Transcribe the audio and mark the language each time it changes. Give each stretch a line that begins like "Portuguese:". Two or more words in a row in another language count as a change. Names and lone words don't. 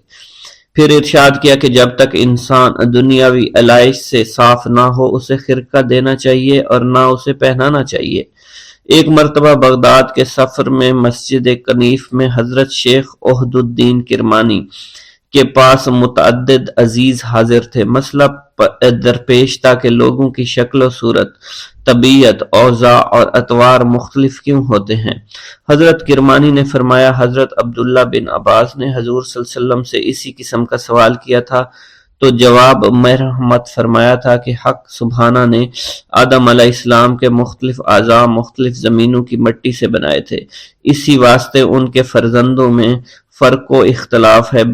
Urdu: پھر ارشاد کیا کہ جب تک انسان دنیاوی علائش سے صاف نہ ہو اسے خرقہ دینا چاہیے اور نہ اسے پہنانا چاہیے۔ ایک مرتبہ بغداد کے سفر میں مسجد کنیف میں حضرت شیخ عہد الدین کرمانی کے پاس متعدد عزیز حاضر تھے۔ مسئلہ درپیش تھا کہ لوگوں کی شکل و صورت، طبیعت، اوضاع اور اطوار مختلف کیوں ہوتے ہیں؟ حضرت کرمانی نے فرمایا حضرت عبداللہ بن عباس نے حضور صلی اللہ علیہ وسلم سے اسی قسم کا سوال کیا تھا تو جواب مرحمت فرمایا تھا کہ حق سبحانہ نے آدم علیہ السلام کے مختلف اعضاء مختلف زمینوں کی مٹی سے بنائے تھے، اسی واسطے ان کے فرزندوں میں فرق و اختلاف ہے۔